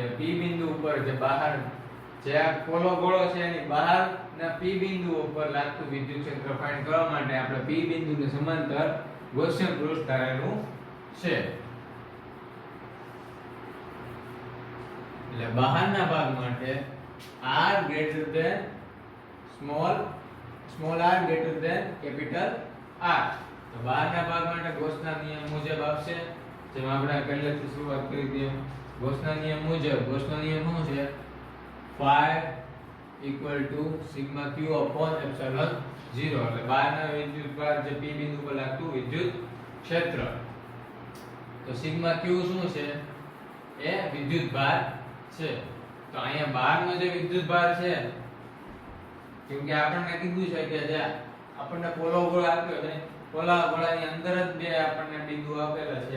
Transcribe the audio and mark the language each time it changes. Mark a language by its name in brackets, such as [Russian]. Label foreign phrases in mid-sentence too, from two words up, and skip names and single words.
[Gujarati] P બિંદુ ઉપર જે બહાર જે આ પોલો ગોળો છે એની બહારના P બિંદુ ઉપર લાગતું વિદ્યુત ક્ષેત્ર ફાઇન્ડ કરવા માટે આપણે P બિંદુને સમાંતર ગૌસિયન પૃષ્ઠ ધારેલું છે. એટલે બહારના ભાગ માટે [English] r greater than small r greater than capital R. [Gujarati] તો બહારના ભાગ માટે ગૌસના નિયમ મુજબ આપશે જેમ આપણે પહેલેથી શરૂઆત કરી હતી. ગૌસના નિયમ મુજબ ગૌસનો નિયમ શું છે [English] phi = sigma q upon epsilon 0 [Gujarati] એટલે બહારના વિદ્યુતભાર જે P બિંદુ પર લાગતું વિદ્યુત ક્ષેત્ર. તો સિગ્મા q શું છે એ વિદ્યુતભાર છે. તો અહીંયા બહારનો જે વિદ્યુતભાર છે કેમ કે આપણને કીધું છે કે જે આપણને પોલો ગોળો આપ્યો છે પોલા ગોળાની અંદર જ બે આપણને બિંદુ આપેલા છે.